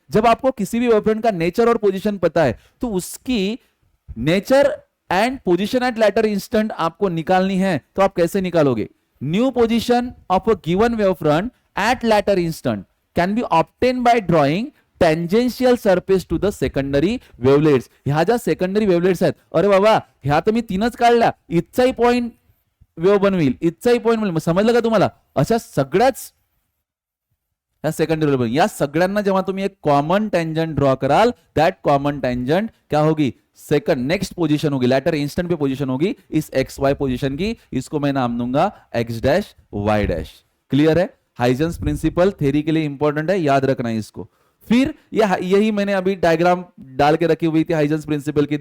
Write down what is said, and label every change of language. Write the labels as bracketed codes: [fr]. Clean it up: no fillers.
[hi] जब आपको किसी भी वेवफ्रंट का नेचर और पोजीशन पता है, तो उसकी nature and position eight letter instant आपको निकालनी है, तो आप कैसे निकालोगे? [en] New position of a given wavefront at later instant can be obtain by drawing tangential surface to the secondary wavelets. [mr] ह्या ज्या सेकंडरी वेवलेट्स आहेत, अरे बाबा ह्या तर मी 3च काढल्या, इथचाही पॉइंट वेव बनविल, इथचाही पॉइंट बनविल, समजलं का तुम्हाला? अशा सगळ्याच या सेकंडरी वेव, या सगळ्यांना जेव्हा तुम्ही एक कॉमन टेंजेंट ड्रॉ कराल, दैट कॉमन टेंजेंट [hi] क्या होगी? सेकंड नेक्स्ट पोजीशन होगी, लेटर इंस्टेंट पे पोजीशन होगी इस XY पोजीशन की। इसको मैं नाम दूंगा X', Y'। क्लियर है? हाइजेंस प्रिंसिपल थ्योरी के लिए इंपॉर्टेंट है, याद रखना है इसको। फिर यही मैंने अभी डायग्राम डाल के रखी हुई थी हाइजेंस प्रिंसिपल की।